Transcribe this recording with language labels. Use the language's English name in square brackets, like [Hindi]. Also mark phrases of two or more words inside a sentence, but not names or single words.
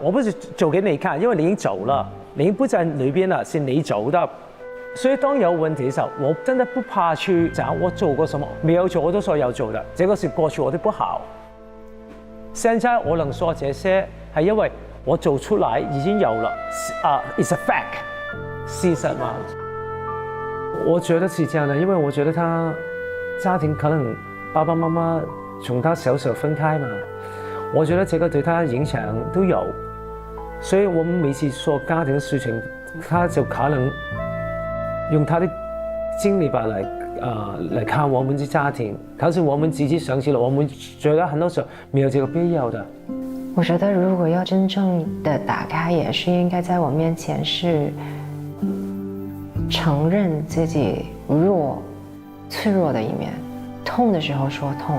[Chinese] 我不是做給你看，因為你已經走了，你已經不在裏邊了，是你走的。所以當有問題的時候，我真的不怕去講我做過什麼，沒有做我都說要做的，這個是過去我的不好。現在我能說這些，係因為我做出來已經有了 ， [English] it's a fact， [Chinese] 事實嘛。我覺得是這樣的，因為我覺得他家庭可能爸爸媽媽從他小時候分開嘛。我覺得這個對他影響都有，所以我們每次說家庭的事情，他就可能用他的經歷吧來看我們的家庭。可是我們自己想起了，我們覺得很多時候沒有這個必要的。我覺得如果要真正的打開，也是應該在我面前是承認自己脆弱的一面，痛的時候說痛。